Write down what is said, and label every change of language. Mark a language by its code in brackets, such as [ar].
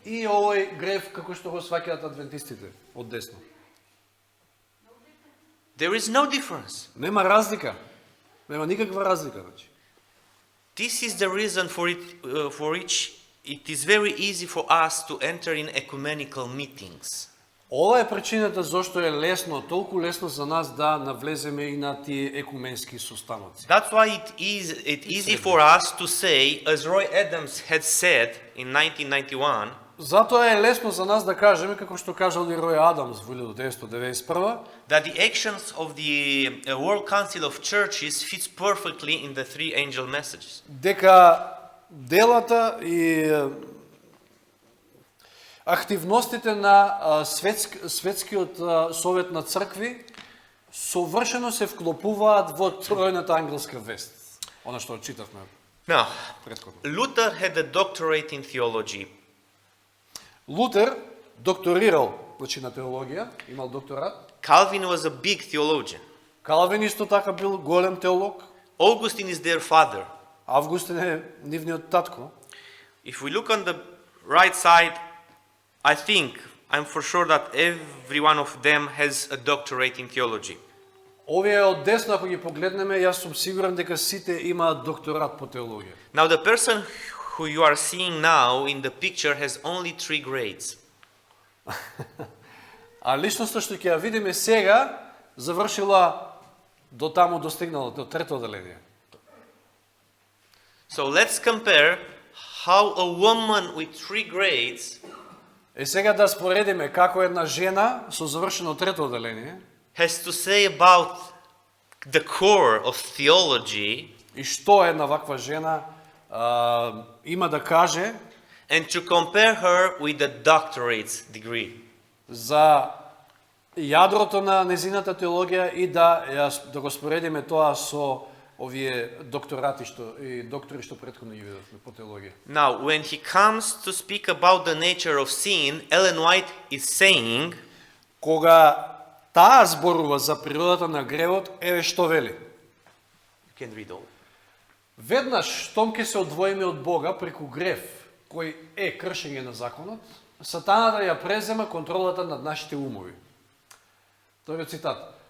[mk] и овој грев како што го сваќаат адвентистите од десно. [en] There is no difference. [mk] Нема разлика. Нема никаква разлика, значи. [en] This is the reason for which it is very easy for us to enter in ecumenical meetings. [mk] Ова е причината зошто е лесно, толку лесно за нас да навлеземе и на тие екуменски состаноци. [en] That's why it's easy for us to say, as Roy Adams had said in 1991, [mk] Затоа е лесно за нас да кажеме, како што кажал и Рој Адамс во 1991, [en] that the actions of the World Council of Churches fits perfectly in the three angel messages. [mk] дека делата и активностите на светскиот совет на цркви совршено се вклопуваат во тројната ангелска вест. Она што читавме [en] Now, [mk] претходно. [en] Luther had a doctorate in theology. [mk] Лутер докторирал, значи на теологија, имал докторат. [en] Calvin was a big theologian. [mk] Калвин исто така бил голем теолог. [en] Augustine is their father. [mk] Августин е нивниот татко. [en] If we look on the right side, I'm for sure that every one of them has a doctorate in theology. [mk] Овие од десно, ако ги погледнеме, јас сум сигурен дека сите имаат докторат по теологија. [en] Now, the person who you are seeing now in the picture has only 3 grades. [mk] А личноста што ќе ја видиме сега, завршила до таму достигнала, до трето оделение. [en] So let's compare how a woman with 3 grades [mk] Е сега да споредиме како една жена со завршено трето оделение [en] has to say about the core of theology [mk] и што една ваква жена има да каже [en] and to compare her with the doctorate degree. [mk] за јадрото на незината теологија и да го споредиме тоа со овие докторати и доктори што претходно ги видовме по теологија. [en] Now, when he comes to speak about the nature of sin, Ellen White is saying [mk] Кога таа зборува за природата на гревот, еве што вели. [en] You can read all. [mk] Веднаш, штом ќе се одвоиме од Бога преку грев, кој е кршење на законот, Сатаната ја презема контролата над нашите умови. Вториот цитат.